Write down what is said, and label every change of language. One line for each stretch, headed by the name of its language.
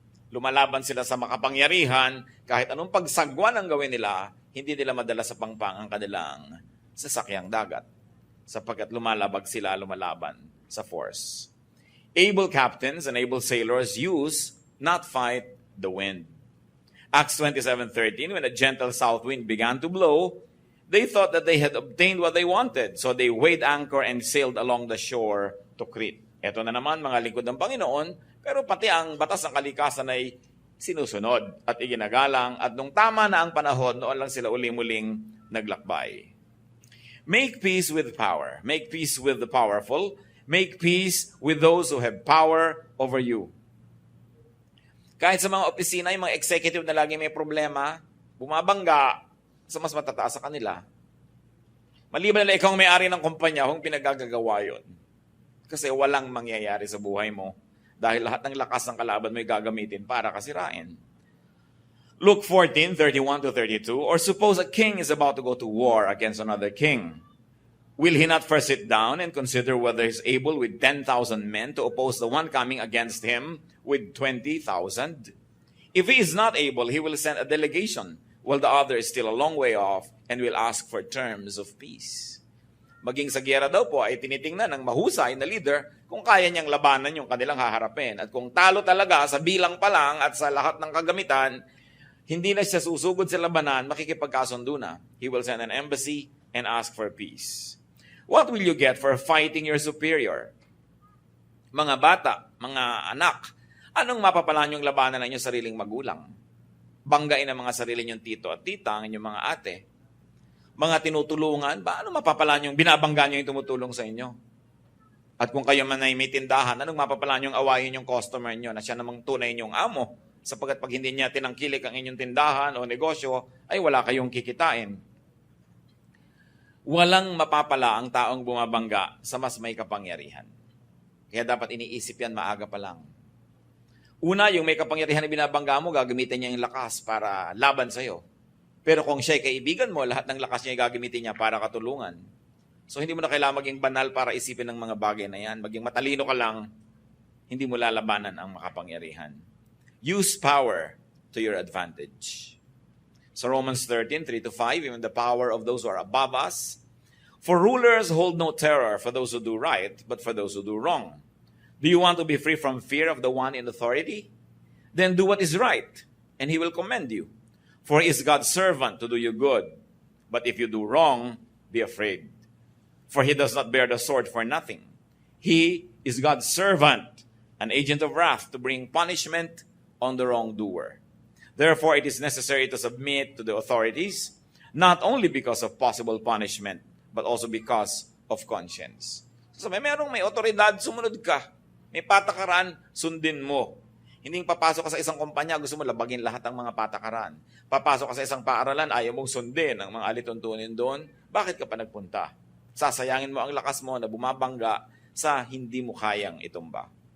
Filipino: Lumalaban sila sa makapangyarihan, kahit anong pagsagwan ang gawin nila, hindi nila madala sa pangpang ang kanilang sasakyang dagat, sapagkat lumalaban sa force.
English: Able captains and able sailors use, not fight, the wind. Acts 27:13, when a gentle south wind began to blow, they thought that they had obtained what they wanted, so they weighed anchor and sailed along the shore to Crete.
Filipino: Ito na naman, mga lingkod ng Panginoon, pero pati ang batas ng kalikasan ay sinusunod at iginagalang, at nung tama na ang panahon, noon lang sila uli-muling naglakbay.
English: Make peace with power. Make peace with the powerful. Make peace with those who have power over you.
Filipino: Kahit sa mga opisina, yung mga executive na lagi may problema, bumabangga sa mas matataas sa kanila. Maliban na ikaw ang may-ari ng kumpanya, kung pinagagagawa yun. Kasi walang mangyayari sa buhay mo dahil lahat ng lakas ng kalaban mo ay gagamitin para kasirain.
English: Luke 14:31-32, or suppose a king is about to go to war against another king. Will he not first sit down and consider whether he is able with 10,000 men to oppose the one coming against him with 20,000? If he is not able, he will send a delegation, while the other is still a long way off, and will ask for terms of peace.
Filipino: Maging sa giyera daw po ay tinitingnan ng mahusay na leader kung kaya niyang labanan yung kanilang haharapin. At kung talo talaga sa bilang pa lang at sa lahat ng kagamitan, hindi na siya susugod sa labanan, makikipagkasundo na.
English: He will send an embassy and ask for peace. What will you get for fighting your superior?
Filipino: Mga bata, mga anak, anong mapapala niyong labanan ng inyong sariling magulang? Banggain ang mga sarili niyong tito at tita, ang inyong mga ate. Mga tinutulungan, paano mapapala niyong binabangga niyo yung tumutulong sa inyo? At kung kayo man ay may tindahan, anong mapapala niyong awayin yung customer niyo na siya namang tunay niyong amo? Sapagkat pag hindi niya tinangkilik ang inyong tindahan o negosyo, ay wala kayong kikitain. Walang mapapala ang taong bumabangga sa mas may kapangyarihan. Kaya dapat iniisip yan maaga pa lang. Una, yung may kapangyarihan na binabangga mo, gagamitin niya yung lakas para laban sa'yo. Pero kung siya'y kaibigan mo, lahat ng lakas niya gagamitin niya para katulungan. So hindi mo na kailangan maging banal para isipin ng mga bagay na yan. Maging matalino ka lang, hindi mo lalabanan ang makapangyarihan.
English: Use power to your advantage. So Romans 13:3-5, even the power of those who are above us. For rulers hold no terror for those who do right, but for those who do wrong. Do you want to be free from fear of the one in authority? Then do what is right, and he will commend you. For he is God's servant to do you good. But if you do wrong, be afraid. For he does not bear the sword for nothing. He is God's servant, an agent of wrath to bring punishment on the wrongdoer. Therefore, it is necessary to submit to the authorities, not only because of possible punishment, but also because of conscience.
Filipino: So, merong may otoridad, sumunod ka. May patakaran, sundin mo. Hindi papasok ka sa isang kumpanya, gusto mo labagin lahat ng mga patakaran. Papasok ka sa isang paaralan, ayaw mong sundin ang mga alituntunin doon. Bakit ka pa nagpunta? Sasayangin mo ang lakas mo na bumabangga sa hindi mo kayang itumba.